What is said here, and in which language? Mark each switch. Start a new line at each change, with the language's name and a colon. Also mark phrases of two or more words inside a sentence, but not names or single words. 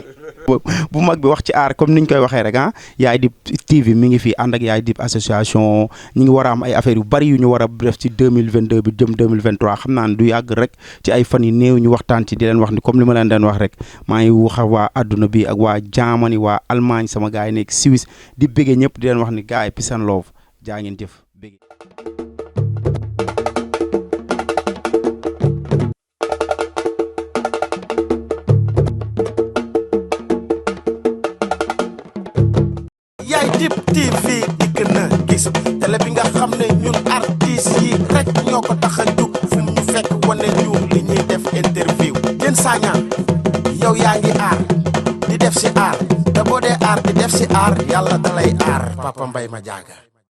Wolof: bu mag bi wax ci aar comme niñ koy waxee rek Yaay Dib TV mi ngi fi ànd ak Yaay Dib association ñi ngi war a am ay affaires yu bari yu ñu war a def ci 2022 bi jëm 2023 xam naa ne du yàgg rek ci ay fan yu néew ñu waxtaan ci di leen wax ni comme li ma leen den wax rek maa ngi wax waa adduna bi ak waa Germany waa Allemagne sama gars yi nekk Suisse di bëggee ñëpp di leen wax ni gars yi
English: peace and love
Wolof: jaa ngeen jëf bëggee. Yaay Dib TV dikk na gis télé bi nga xam ne ñun artistes yi rek ñoo ko tax a jug fu mu ñu fekk wane ñu li ñuy def interview Diène Sagna yow yaa ngi aar di def si aar te boo dee aar di def si aar yàlla dalay aar Papa Mbaye Madiaga